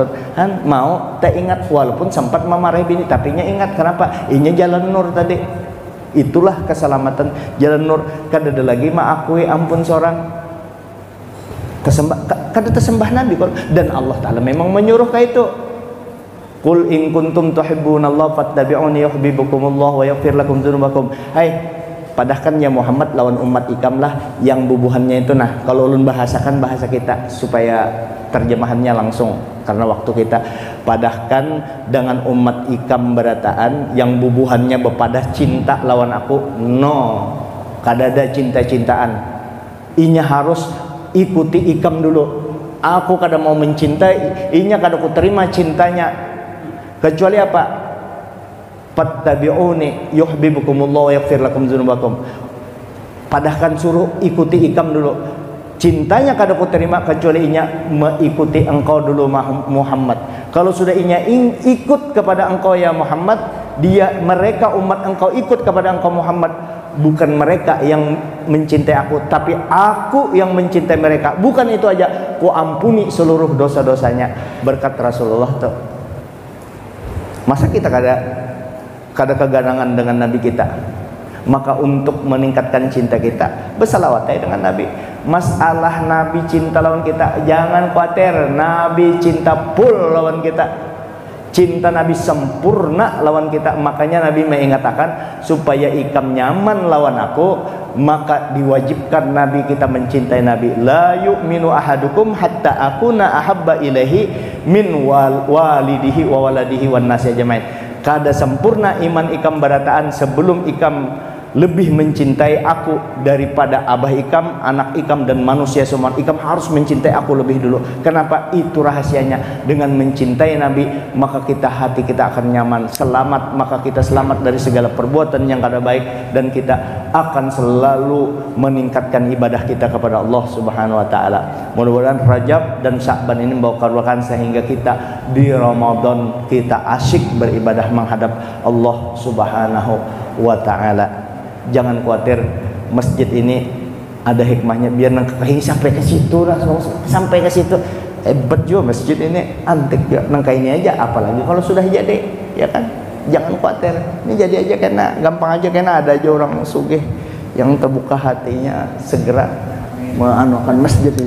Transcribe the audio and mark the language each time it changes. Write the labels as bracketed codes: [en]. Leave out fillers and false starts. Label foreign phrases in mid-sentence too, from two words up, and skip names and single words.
[bjn] Han mau tak ingat walaupun sempat memarahi bini, tapi nya ingat kenapa? Ini jalan nur tadi. Itulah keselamatan jalan nur. Kada ada lagi akui ampun seorang kada tersembah Nabi dan Allah Ta'ala memang menyuruh kayak itu. [ar] قل إن كنتم تحبون الله فاتبعوني يحببكم الله ويغفر لكم ذنوبكم. [bjn] Hai, padahkan ya Muhammad lawan umat ikam lah yang bubuhannya itu. Nah, kalau ulun bahasakan bahasa kita supaya terjemahannya langsung karena waktu kita. Padahkan dengan umat ikam berataan yang bubuhannya bepadah cinta lawan aku. No, kada ada cinta-cintaan. Inya harus ikuti ikam dulu. Aku kada mau mencintai, inya kada ku terima cintanya. Kecuali apa? [ar] فاتبعوني يحببكم الله ويغفر لكم ذنوبكم. [bjn] Padahkan suruh ikuti ikam dulu. Cintanya kada ku terima kecuali inya mengikuti engkau dulu Muhammad. Kalau sudah inya ikut kepada engkau ya Muhammad, mereka umat engkau ikut kepada engkau Muhammad. Bukan mereka yang mencintai aku, tapi aku yang mencintai mereka. Bukan itu aja, ku ampuni seluruh dosa-dosanya berkat Rasulullah tuh. Masa kita kada keganangan dengan Nabi kita? Maka untuk meningkatkan cinta kita, bersalawat dengan Nabi. Masalah Nabi cinta lawan kita, jangan khawatir. Nabi cinta full lawan kita, cinta Nabi sempurna lawan kita. Makanya Nabi mengatakan supaya ikam nyaman lawan aku, maka diwajibkan Nabi kita mencintai Nabi. [ar] لا يؤمن أحدكم حتى أكون أحب إليه من والده وولده والناس أجمعين. [bjn] Kada sempurna iman ikam barataan sebelum ikam lebih mencintai aku daripada abah ikam, anak ikam dan manusia semua. Ikam harus mencintai aku lebih dulu. Kenapa? Itu rahasianya. Dengan mencintai Nabi, maka hati kita akan nyaman, selamat. Maka kita selamat dari segala perbuatan yang kada baik, dan kita akan selalu meningkatkan ibadah kita kepada Allah [ar] سبحانه وتعالى. [bjn] Mudah-mudahan Rajab dan Sya'ban ini membawa keberkahan sehingga kita di Ramadan kita asyik beribadah menghadap Allah [ar] سبحانه وتعالى. [bjn] Jangan khawatir, masjid ini ada hikmahnya biar nangkai sampai ke situ lah, sampai ke situ. Hebat juga masjid ini, antik juga nangkai ini aja, apalagi kalau sudah jadi, ya kan? Jangan khawatir, ini jadi aja karena gampang aja, karena ada aja orang sugih yang terbuka hatinya segera menganukan masjid ini.